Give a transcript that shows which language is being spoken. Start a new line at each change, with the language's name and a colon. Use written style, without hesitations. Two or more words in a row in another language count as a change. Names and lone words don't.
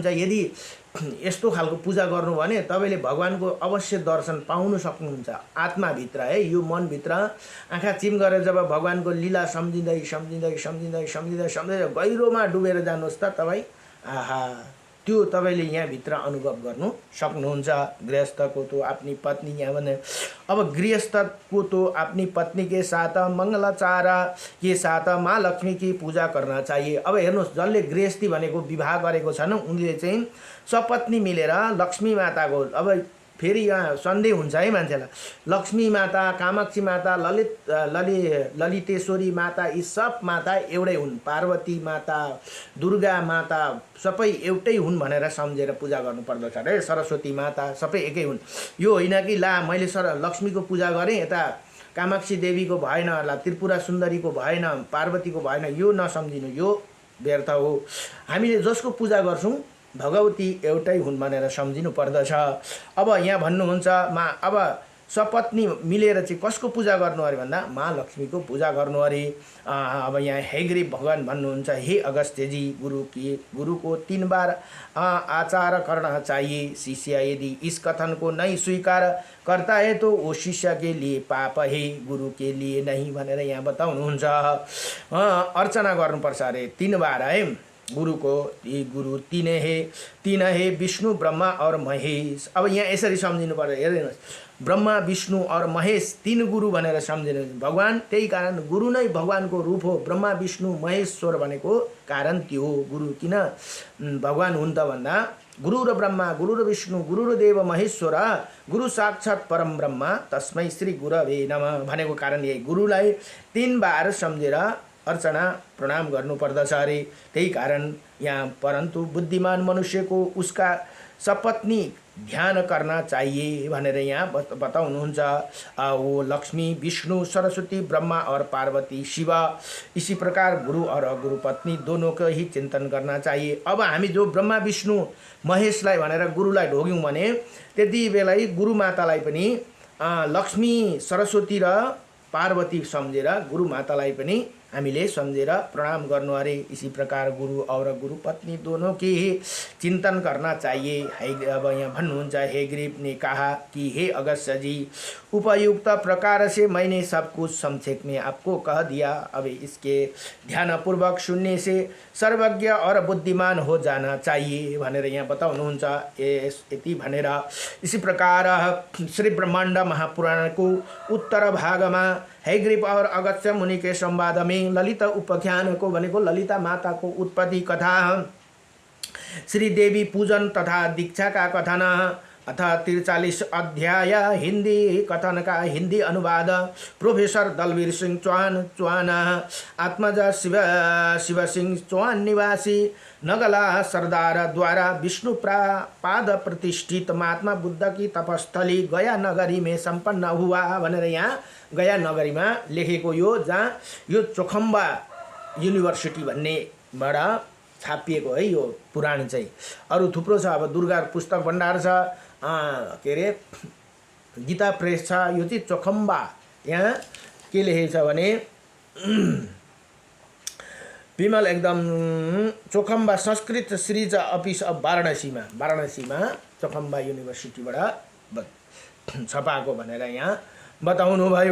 Nepali: यदि यस्तो खालको पूजा गर्नु भने तपाईँले भगवानको अवश्य दर्शन पाउन सक्नुहुन्छ। आत्माभित्र है, यो मनभित्र आँखा चिम गरेर जब भगवानको लीला सम्झिँदै सम्झिँदै सम्झिँदै सम्झिँदै सम्झिँदै गहिरोमा डुबेर जानुहोस् त तपाईँ, आहा त्यो तपाईँले यहाँभित्र अनुभव गर्नु सक्नुहुन्छ।
Hindi: गृहस्थको तो अपनी पत्नी,
Nepali: यहाँ भने अब
Hindi: गृहस्थको तो अपनी पत्नी के साथ मङ्गलाचार के साथ माँ लक्ष्मी की पूजा गर्न चाहिए।
Nepali: अब हेर्नुहोस् जसले गृहस्थी भनेको विवाह गरेको छन् उनले चाहिँ सपत्नी मिलेर लक्ष्मी माताको, अब फेरि यहाँ सन्देह हुन्छ है मान्छेलाई, लक्ष्मी माता, कामाक्षी माता, ललितेश्वरी माता, यी सब माता एउटै हुन्, पार्वती माता, दुर्गा माता सबै एउटै हुन् भनेर सम्झेर पूजा गर्नुपर्दछ रे। सरस्वती माता सबै एकै हुन्। यो होइन कि ला मैले लक्ष्मीको पूजा गरेँ यता कामाक्षी देवीको भएन, ला त्रिपुरा सुन्दरीको भएन, पार्वतीको भएन, यो नसम्झिनु, यो व्यर्थ हो। हामीले जसको पूजा गर्छौँ भगवती एउटै हुन् भनेर सम्झिनु पर्दछ। अब यहाँ भन्नुहुन्छ अब सपत्नी मिलेर चाहिँ कसको पूजा गर्नु अरे भन्दा माँ लक्ष्मीको पूजा गर्नु अरे। अब यहाँ हैग्रीव भगवान भन्नुहुन्छ, हे अगस्त्यजी,
Hindi: गुरु को 3 बार आचार करना चाहिए। शिष्य यदि इस कथन को नहीं स्वीकार करता है तो वो शिष्य के लिए पाप है, गुरु के लिए नहीं
Nepali: भनेर यहाँ बताउनुहुन्छ। अर्चना गर्नुपर्छ अरे 3 बार है गुरुको।
Hindi: यी गुरु तीन है विष्णु ब्रह्मा और महेश।
Nepali: अब यहाँ यसरी सम्झिनु पर्छ, हेर्नुहोस् ब्रह्मा विष्णु और महेश 3 गुरु भनेर सम्झिनु भगवान। त्यही कारण गुरु नै भगवानको रूप हो। ब्रह्मा विष्णु महेश्वर भनेको कारण त्यो हो। गुरु किन भगवान हुन् त भन्दा गुरु र ब्रह्मा, गुरु र विष्णु, गुरु र देव महेश्वर,
Sanskrit: गुरु साक्षात् परम ब्रह्म तस्मै श्री गुरवे नमः
Nepali: भनेको कारण यही। गुरुलाई 3 बार सम्झेर अर्चना प्रणाम गर्नुपर्दछ अरे। त्यही कारण यहाँ
Hindi: परन्तु बुद्धिमान मनुष्य को उसका सपत्नी ध्यान करना चाहिए
Nepali: भनेर यहाँ बताउनुहुन्छ।
Hindi: वो लक्ष्मी, विष्णु, सरस्वती, ब्रह्मा और पार्वती, शिव, इसी प्रकार गुरु और गुरु पत्नी दोनों को ही चिंतन करना चाहिए।
Nepali: अब हामी जो ब्रह्मा विष्णु महेशलाई भनेर गुरुलाई ढोग्यौँ भने त्यति बेला गुरु मातालाई पनि लक्ष्मी, सरस्वती र पार्वती सम्झेर गुरु मातालाई पनि हामीले सम्झेर प्रणाम गर्नु अरे।
Hindi: इसी प्रकार गुरु और गुरु पत्नी दोनों की ही चिंतन करना चाहिए।
Nepali: अब यहाँ भन्नुहुन्छ,
Hindi: हैग्रीव ने कहा कि हे अगस्त्य जी, उपयुक्त प्रकार से मैंने सब कुछ संक्षेप में आपको कह दिया। अब इसके ध्यानपूर्वक सुनने से सर्वज्ञ और बुद्धिमान हो जाना चाहिए
Nepali: भनेर यहाँ बताउनुहुन्छ। यति भनेर
Hindi: इसी प्रकार श्री ब्रह्माण्ड महापुराण को उत्तर भागमा हैग्रीव और अगस्त्य मुनि के संवाद में ललित उपाख्यान को भनेको ललिता माता को उत्पत्ति कथा, श्री देवी पूजन तथा दीक्षा का कथन अथा 43 अध्याय हिंदी कथन का हिंदी अनुवाद प्रोफेसर दलवीर सिंह चौहान आत्मजा शिव सिंह चौहान निवासी नगला सरदार द्वारा विष्णु पाद प्रतिष्ठित महात्मा बुद्ध की तपस्थली गया नगरी में संपन्न हुआ
Nepali: भनेर यहाँ गया नगरीमा लेखेको यो, जहाँ यो चोखम्बा युनिभर्सिटी भन्नेबाट छापिएको है यो पुराण चाहिँ। अरू थुप्रो छ, अब दुर्गा पुस्तक भण्डार छ, के अरे गीता प्रेस छ, यो चाहिँ चोखम्बा। यहाँ के लेखेको छ भने विमल एकदम चोखम्बा संस्कृत सिरिज अफिस अफ वाराणसीमा चोखम्बा युनिभर्सिटीबाट छपाएको भनेर यहाँ बताउनु भयो।